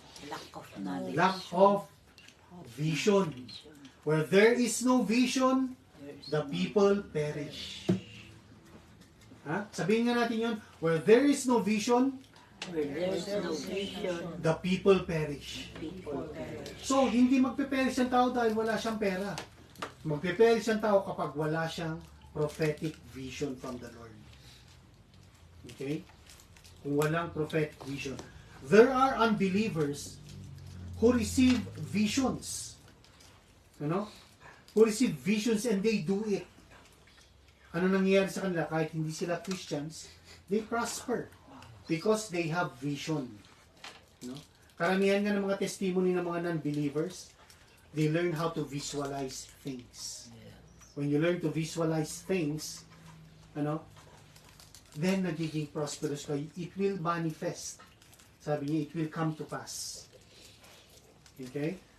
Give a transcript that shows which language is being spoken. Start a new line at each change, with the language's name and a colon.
English: Lack of knowledge. lack of vision. Where there is no vision, There is the no- people perish. Ha? Sabihin nga natin yun, where there is no vision, Where there is no vision, the people perish. people perish.
Filipino: So, hindi magpe-perish ang tao dahil wala siyang pera. Magpe-perish ang tao kapag wala siyang prophetic vision
English: from the Lord.
Filipino: Okay? Kung walang prophetic vision.
English: There are unbelievers who receive visions. You know? Who receive visions and they do it.
Filipino: Ano nangyayari sa kanila? Kahit hindi sila
English: Christians, they prosper because they have vision. No?
Filipino: Karamihan nga ng mga testimony ng mga non-believers,
English: they learn how to visualize things. When you learn to visualize things, then
Filipino: nagiging prosperous ka.
English: It will manifest.
Filipino: Sabi niya,
English: it will come to pass. Okay?